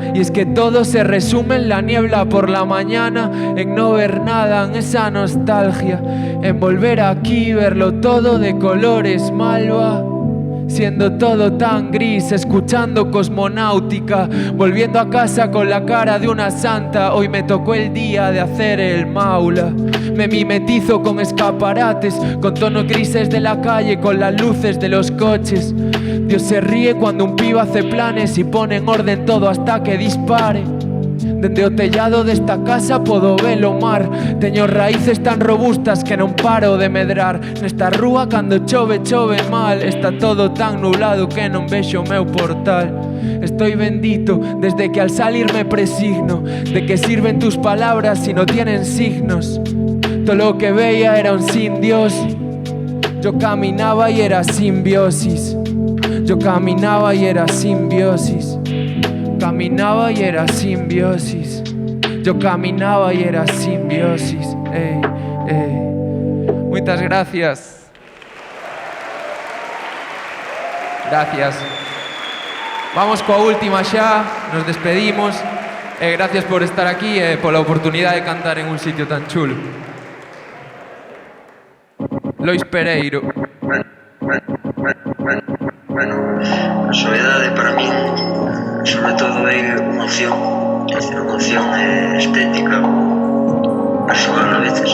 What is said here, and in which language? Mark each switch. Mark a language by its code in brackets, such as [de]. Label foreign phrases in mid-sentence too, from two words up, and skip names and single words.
[es] Y es que todo se resume en la niebla por la mañana, en no ver nada, en esa nostalgia, en volver aquí, verlo todo de colores malva, siendo todo tan gris, escuchando Cosmonáutica, volviendo a casa con la cara de una santa. Hoy me tocó el día de hacer el maula. Me mimetizo con escaparates, con tonos grises de la calle, con las luces de los coches. Dios se ríe cuando un pibe hace planes y pone en orden todo hasta que dispare. [gl] Dende o tellado desta casa podo ver o mar. Teño raíces tan robustas que non paro de medrar. Nesta rúa cando chove, chove mal. Está todo tan nublado que non vexo o meu portal. [es] Estoy bendito desde que al salir me presigno. ¿De qué sirven tus palabras si no tienen signos? Todo lo que veía era un sin Dios. Yo caminaba y era simbiosis. Yo caminaba y era simbiosis. Caminaba y era simbiosis. Yo caminaba y era simbiosis. Muchas gracias. Gracias. [gl] Vamos coa última xa, [es] nos despedimos. [gl] Gracias por estar aquí e pola oportunidade de cantar en un sitio tan chulo. Lois Pereiro. Bueno, a soledade para min sobre todo é unha opción estética persoal a veces.